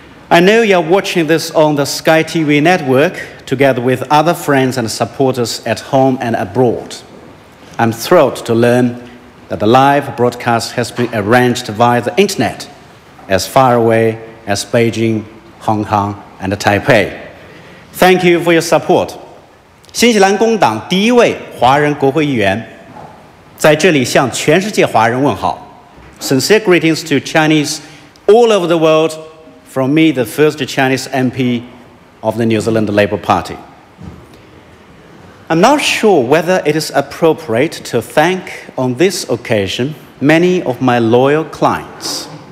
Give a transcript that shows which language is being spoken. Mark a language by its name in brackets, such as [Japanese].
[English] I know you're watching this on the Sky TV network together with other friends and supporters at home and abroad. I'm thrilled to learn that the live broadcast has been arranged via the internet as far away as Beijing, Hong Kong, and Taipei. Thank you for your support. [Chinese] 新西兰工党第一位华人国会议员，在这里向全世界华人问好。 [English] Sincere greetings to Chinese all over the world from me, the first Chinese MP of the New Zealand Labour Party. I'm not sure whether it is appropriate to thank on this occasion many of my loyal clients.